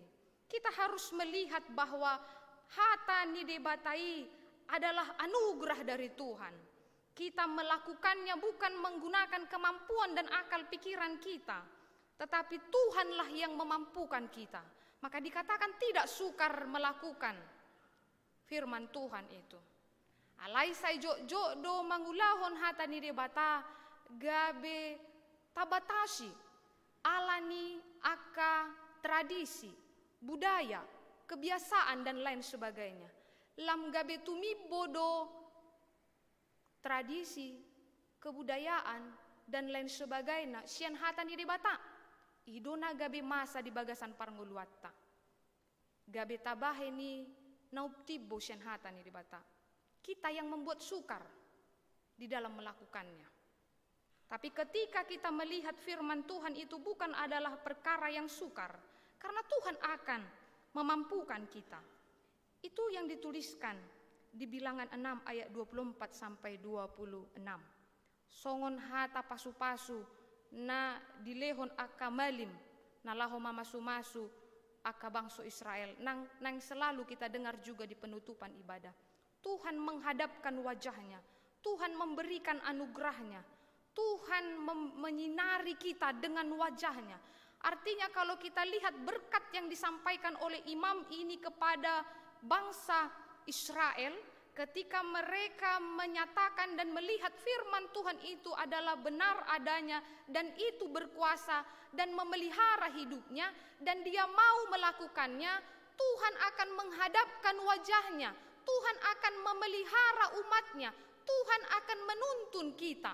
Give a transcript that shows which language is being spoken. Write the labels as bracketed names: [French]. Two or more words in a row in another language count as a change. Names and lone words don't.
[Indonesian] Kita harus melihat bahwa [Batak Toba] hata nidebatai [Indonesian] adalah anugerah dari Tuhan. Kita melakukannya bukan menggunakan kemampuan dan akal pikiran kita, tetapi Tuhanlah yang memampukan kita. Maka dikatakan tidak sukar melakukan firman Tuhan itu. [Batak Toba] Alai sai jo do mangulahon hatani debata gabe tabatasi alani aka [Indonesian] tradisi, budaya, kebiasaan dan lain sebagainya. [Batak Toba] Lam gabe tumibodo [Indonesian] tradisi, kebudayaan dan lain sebagainya. [Batak Toba] Sian hatani debata idona gabe masa di bagasan parnguluatta. Gabe tabaheni nauptibo sian hatani debata. [Indonesian] Kita yang membuat sukar di dalam melakukannya. Tapi ketika kita melihat firman Tuhan itu bukan adalah perkara yang sukar, karena Tuhan akan memampukan kita. Itu yang dituliskan di Bilangan 6 ayat 24 sampai 26. [Batak Toba] Songon hata pasu-pasu na dilehon aka malim na laho mamasu-masu aka bangso Israel. [Indonesian] Nang selalu kita dengar juga di penutupan ibadah. Tuhan menghadapkan wajahnya, Tuhan memberikan anugerahnya, Tuhan menyinari kita dengan wajahnya. Artinya kalau kita lihat berkat yang disampaikan oleh imam ini kepada bangsa Israel, ketika mereka menyatakan dan melihat firman Tuhan itu adalah benar adanya dan itu berkuasa dan memelihara hidupnya dan dia mau melakukannya, Tuhan akan menghadapkan wajahnya, Tuhan akan memelihara umatnya, Tuhan akan menuntun kita.